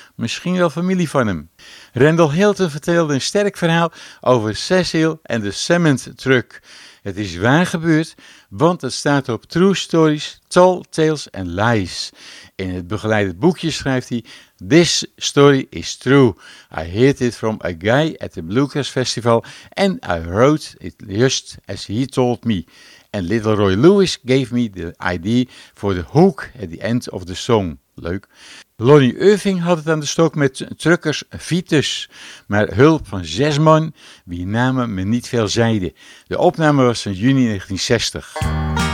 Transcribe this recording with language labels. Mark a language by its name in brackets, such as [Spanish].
[Dutch] Misschien wel familie van hem. Randall Hilton vertelde een sterk verhaal over Cecil en de Cement Truck. Het is waar gebeurd, want het staat op True Stories, Tall Tales and Lies. In het begeleide boekje schrijft hij: [English] "This story is true. I heard it from a guy at the Bluegrass Festival and I wrote it just as he told me. And Little Roy Lewis gave me the idea for the hook at the end of the song." [Dutch] Leuk. Lonnie Irving had het aan de stok met truckers Vitus, maar hulp van zes man, wie namen me niet veel zeiden. De opname was van juni 1960.